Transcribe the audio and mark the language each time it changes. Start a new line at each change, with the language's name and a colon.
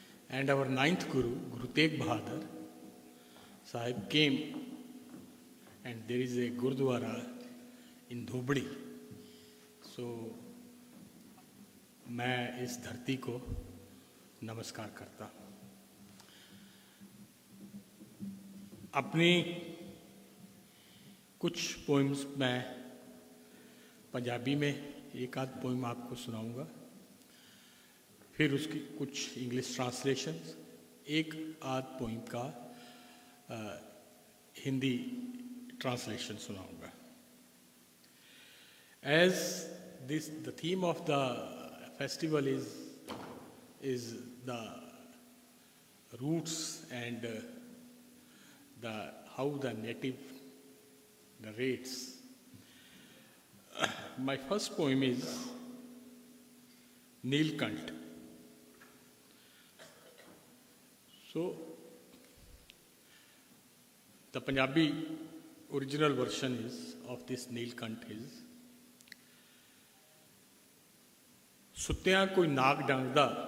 English: And our ninth Guru, Guru Tegh Bahadur Sahib, came, and there is a Gurdwara in Dhobdi.
Hindi: So, मैं इस धरती को नमस्कार करता हूँ. अपनी कुछ पोइम्स मैं पंजाबी में एक आध पोइम आपको सुनाऊंगा, फिर उसकी कुछ इंग्लिश ट्रांसलेशंस, एक आध पोइम का हिंदी ट्रांसलेशन सुनाऊंगा.
English: As the theme of the festival is the roots and how the native narrates. My first poem is Neelkant. So, the Punjabi original version of this Neelkant is:
Punjabi: ਸੁੱਤਿਆਂ ਕੋਈ ਨਾਗ ਡੰਗਦਾ,